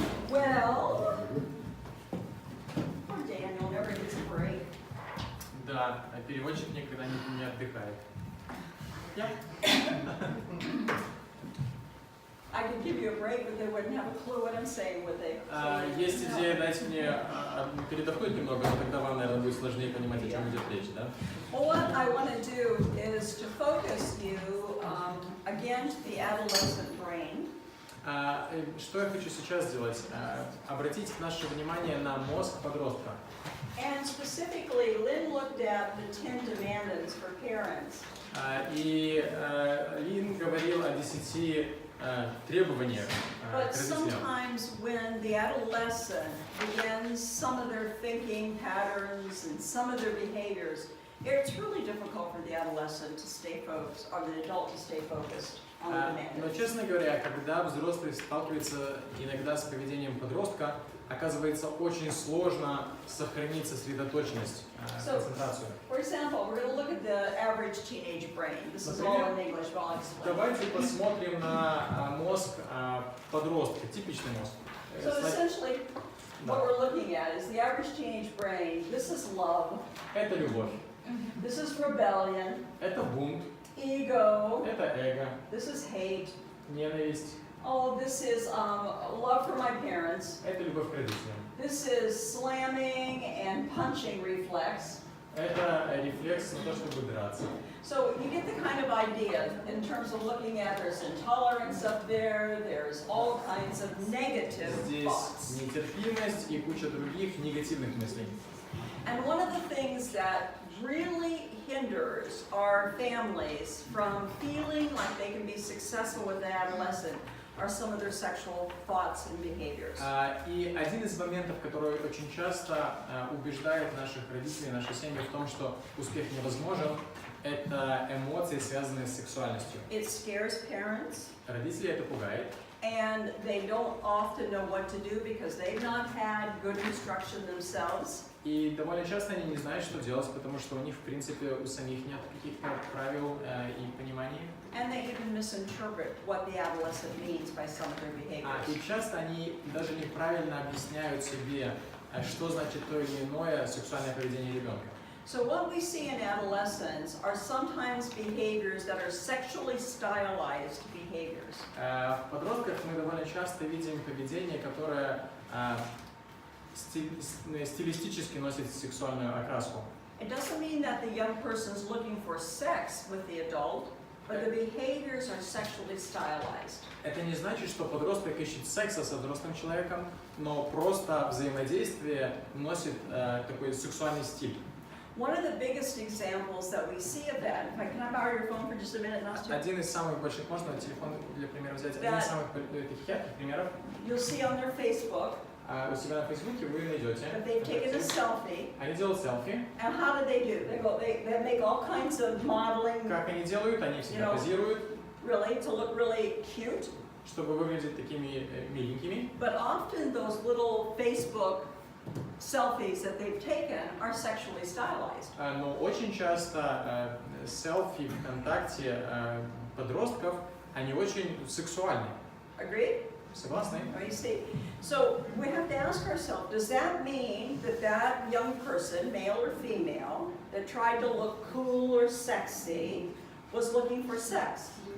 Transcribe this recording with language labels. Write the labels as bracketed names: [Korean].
[English] Well, poor Daniel never gets a break. [Russian] Да, переводчик никогда не отдыхает. [English] I I could give you a break, but they wouldn't have a clue what I'm saying, would they? [Russian] Есть идея дать мне передохнуть немного, но тогда вам, наверное, будет сложнее понимать, о чем идет речь, да? [English] Well, what I want to do is to focus you again to the adolescent brain. [Russian] Что я хочу сейчас сделать? Обратить наше внимание на мозг подростка. [English] And specifically, Lynn looked at the 10 demands for parents. [Russian] И Лин говорил о 10 требованиях к [English] But [Russian] родителям. [English] sometimes when the adolescent begins some of their thinking patterns and some of their behaviors, it's really difficult for the adolescent to stay focused, or the adult to stay focused on the [Russian] Но, [English] demands. [Russian] честно говоря, когда взрослый сталкивается иногда с поведением подростка, оказывается очень сложно сохранить сосредоточенность, концентрацию. [English] For example, we're going to look at the average teenage brain. This is all in English, but I'll explain. [Russian] Давайте посмотрим на мозг подростка, типичный мозг. [English] So essentially, what we're looking at is the average teenage brain. This is love. [Russian] Это любовь, [English] This is rebellion, [Russian] это бунт, [English] ego. [Russian] это эго, [English] This is hate. [Russian] ненависть, [English] Oh, this is love for my parents. [Russian] это любовь к родителям. [English] This is slamming and punching reflex. [Russian] Это рефлекс на то, чтобы драться. [English] So you get the kind of idea in terms of looking at there's intolerance up there, there's all kinds of negative [Russian] Здесь [English] thoughts. [Russian] нетерпимость и куча других негативных мыслей. [English] And one of the things that really hinders our families from feeling like they can be successful with an adolescent are some of their sexual thoughts and behaviors. [Russian] И один из моментов, который очень часто убеждает наших родителей, наши семьи в том, что успех невозможен, это эмоции, связанные с сексуальностью. [English] It scares parents, [Russian] Родителей это пугает, [English] and they don't often know what to do because they've not had good instruction themselves. [Russian] и довольно часто они не знают, что делать, потому что у них, в принципе, у самих нет каких-то правил и понимания. [English] And they even misinterpret what the adolescent means by some of their behaviors. [Russian] И часто они даже неправильно объясняют себе, что значит то или иное сексуальное поведение ребенка. [English] So what we see in adolescence are sometimes behaviors that are sexually stylized behaviors. [Russian] В подростках мы довольно часто видим поведение, которое стилистически носит сексуальную окраску. [English] It doesn't mean that the young person is looking for sex with the adult, but the behaviors are sexually stylized. [Russian] Это не значит, что подросток ищет секса со взрослым человеком, но просто взаимодействие носит такой сексуальный стиль. [English] One of the biggest examples that we see of that, in fact, can I borrow your phone for just a minute, Nastya? [Russian] Один из самых больших, можно телефон для примера взять, один из самых таких ярких примеров. [English] You'll see on their Facebook [Russian] У себя на Фейсбуке вы найдете. [English] that they've taken a selfie. [Russian] Они делают селфи. [English] And how do they do? They make all kinds of modeling, [Russian] Как они делают? Они всегда позируют, [English] really, to look really cute. [Russian] чтобы выглядеть такими миленькими. [English] But often those little Facebook selfies that they've taken are sexually stylized. [Russian] Но очень часто селфи ВКонтакте подростков, они очень сексуальны. [English] Agreed? [Russian] Согласны? [English] Oh, you see. So we have to ask ourselves, does that mean that that young person, male or female, that tried to look cool or sexy, was looking for sex?